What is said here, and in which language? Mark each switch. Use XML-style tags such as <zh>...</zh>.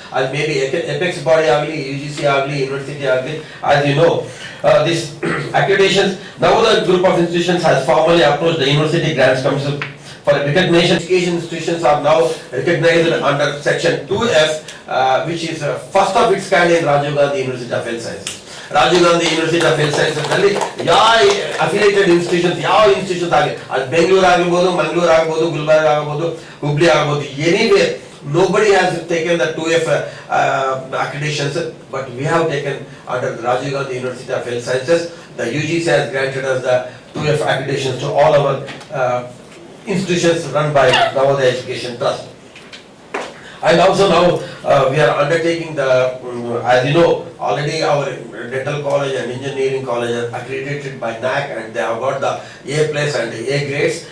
<en>As maybe apex body agli, UGC agli, university agli, as you know, this accreditations, now the group of institutions has formally approached the University Grants Commission for recognition. Education institutions are now recognized under section 2F, which is first of its kind in Rajiv Gandhi University of Health Sciences.</en> <kn>Rajiv Gandhi university of health sciences ನಲ್ಲಿ ಯಾವ affiliated institutions, ಯಾವ institution ಆಗಿ ಅದು ಬೆಂಗಳೂರು ಆಗಿರ್ಬೋದು, ಮಂಗಳೂರು ಆಗ್ಬೋದು, ಗುಲ್ಬರ್ಗ ಆಗ್ಬೋದು, ಹುಬ್ಳಿ ಆಗ್ಬೋದು,</kn> <en>Anywhere nobody has taken the 2F accreditations, but we have taken under Rajiv Gandhi University of Health Sciences. The UGC has granted us the 2F accreditations to all our institutions run by Navodaya Education Trust. And also now we are undertaking the, as you know, already our dental college and engineering college are accredited by NAC and they have got the A+ and A grades.</en>